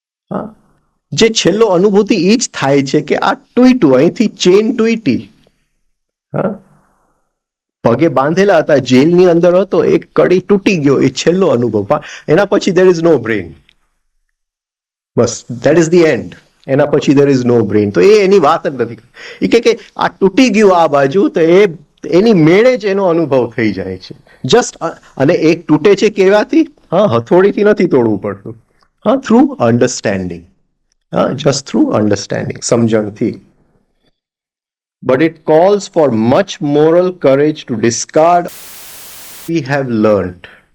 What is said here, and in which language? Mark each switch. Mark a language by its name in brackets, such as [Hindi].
[Gujarati] હા, જે છેલ્લો અનુભૂતિ એ જ થાય છે કે આ તૂટ્યું, અહીંથી ચેન તૂટી. હા, પગે બાંધેલા હતા, જેલની અંદર હતો, એક કડી તૂટી ગયો, એ છેલ્લો અનુભવ. એના પછી [English] there is no brain. બસ, that is the end. [Gujarati] એના પછી [English] there is no brain. [Gujarati] તો એ એની વાત જ નથી. એ કે આ તૂટી ગયું આ બાજુ, તો એ એની મેળે જ એનો અનુભવ થઈ જાય છે. જસ્ટ, અને એક તૂટે છે કેવાથી? હા, હથોડીથી નથી તોડવું પડતું. [English] હા, through understanding. હા, just through understanding, સમજણથી. But it calls for much moral courage to discard we have learned.